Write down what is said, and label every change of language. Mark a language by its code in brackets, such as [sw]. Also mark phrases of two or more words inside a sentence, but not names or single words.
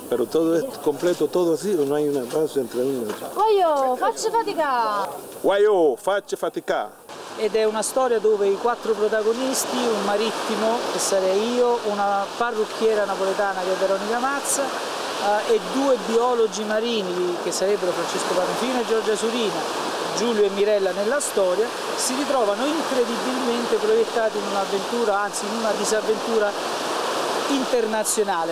[es] Pero todo es completo, todo así, o no hay una pausa entre uno y otro. [it] Guaio, faccia fatica! Guaio, faccia fatica! Ed è una storia dove i quattro protagonisti, un marittimo che sarei io, una parrucchiera napoletana che è Veronica Mazza, e due biologi marini che sarebbero Francesco Panofino e Giorgia Surina, Giulio e Mirella nella storia, si ritrovano incredibilmente proiettati in un'avventura, anzi in una disavventura internazionale.